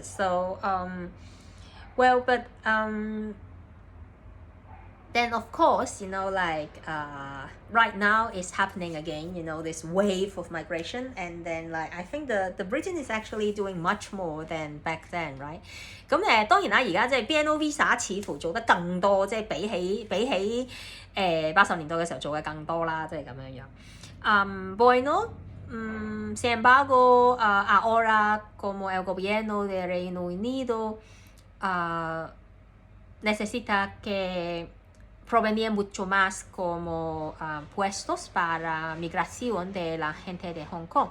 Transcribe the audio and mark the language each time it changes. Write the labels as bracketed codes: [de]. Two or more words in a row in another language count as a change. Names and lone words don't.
[en] So well but then of course you know like right now it's happening again you know this wave of migration and then like I think the Britain is actually doing much more than back then right 咁 [yue] 當然啦而家即係 BNO Visa 似乎做得更多即係比起80年代嘅時候做嘅更多啦即係咁樣樣 [es] bueno sin embargo ahora como el gobierno de Reino Unido necesita que provenir mucho más como puestos para migración de la gente de Hong Kong.